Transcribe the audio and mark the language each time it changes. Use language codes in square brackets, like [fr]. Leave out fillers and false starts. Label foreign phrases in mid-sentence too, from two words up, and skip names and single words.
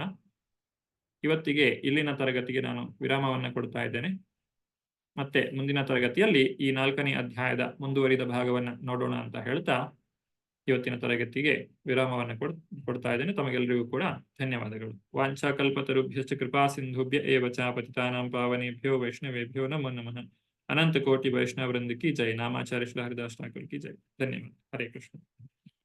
[kn] ಇವತ್ತಿಗೆ ಇಲ್ಲಿನ ತರಗತಿಗೆ ನಾನು ವಿರಾಮವನ್ನ ಕೊಡ್ತಾ ಇದ್ದೇನೆ. ಮತ್ತೆ ಮುಂದಿನ ತರಗತಿಯಲ್ಲಿ ಈ 4ನೇ ಅಧ್ಯಾಯದ ಮುಂದುವರಿದ ಭಾಗವನ್ನ ನೋಡೋಣ ಅಂತ ಹೇಳ್ತಾ ಇವತ್ತಿನ ತರಗತಿಗೆ ವಿರಾಮವನ್ನು ಕೊಡ್ತಾ ಇದ್ದೇನೆ. ತಮಗೆಲ್ಲರಿಗೂ ಕೂಡ ಧನ್ಯವಾದಗಳು. [sa] ವಾಂಛಾ ಕಲ್ಪತರುಭ್ಯಶ್ಚ ಕೃಪಾ ಸಿಂಧುಭ್ಯ ಏವ ಚ ಪತಿತಾನಾಂ ಪಾವನೇಭ್ಯೋ ವೈಷ್ಣವೇಭ್ಯೋ ನಮೋ ನಮಃ. [hi] अनंत कोटि वैष्णव वृंद की जय. नामाचार्य श्री हरिदास ठाकुर की जय. धन्यवाद. हरे कृष्ण.